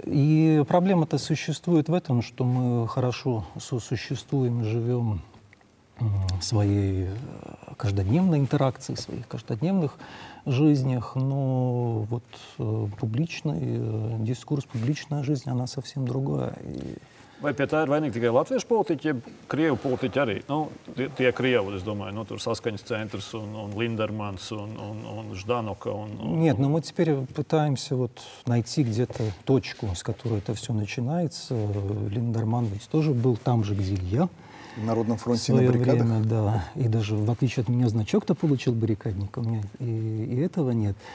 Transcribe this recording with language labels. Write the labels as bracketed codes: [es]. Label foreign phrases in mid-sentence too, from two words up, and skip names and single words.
[ru] И проблема-то существует в этом, что мы хорошо сосуществуем, живем в своей каждодневной интеракции, в своих каждодневных жизнях, но вот публичный дискурс, публичная жизнь, она совсем другая. [lv] Vai pie tā ir vainīgi tikai latviešu politiķi, jeb krievu politiķi arī? Nu, tie krievi, es [ru] думаю, ну, [lv] tur Saskaņas центrs un Lindermans un Ždanoka. [ru] Нет, но мы теперь пытаемся вот найти где-то точку, с которой это все начинается. Линдерман ведь тоже был там же, где и я. В Народном В фронте на свое баррикадах? время, да. И даже, в отличие от меня, значок-то получил баррикадник. У меня и этого нет.